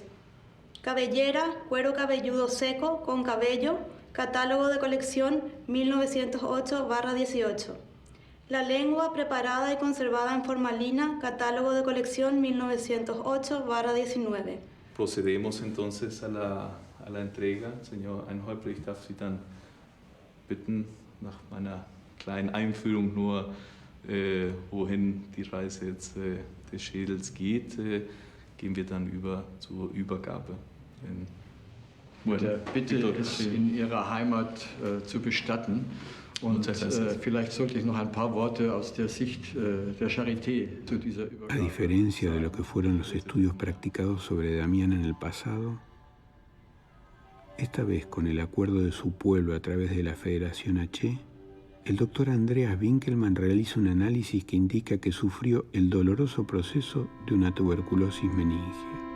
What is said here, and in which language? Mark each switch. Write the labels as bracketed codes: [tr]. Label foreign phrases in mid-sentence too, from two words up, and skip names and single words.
[es] Cabellera, cuero cabelludo seco con cabello, catálogo de colección 1908/18. La lengua preparada y conservada en formalina, catálogo de colección 1908/19. Procedemos entonces a la Entrega. [de] Señor Einhäuper, ich darf Sie dann bitten, nach meiner kleinen Einführung nur, wohin die Reise jetzt des Schädels geht, gehen wir dann über zur Übergabe. Mit der Bitte, es in Ihrer Heimat zu bestatten. Und vielleicht sollte ich noch ein paar Worte aus der Sicht der Charité zu dieser Übergabe. [es] A diferencia de lo que fueron los estudios practicados sobre Damiana en el pasado, esta vez con el acuerdo de su pueblo a través de la Federación H, el doctor Andreas Winkelmann realiza un análisis que indica que sufrió el doloroso proceso de una tuberculosis meningea.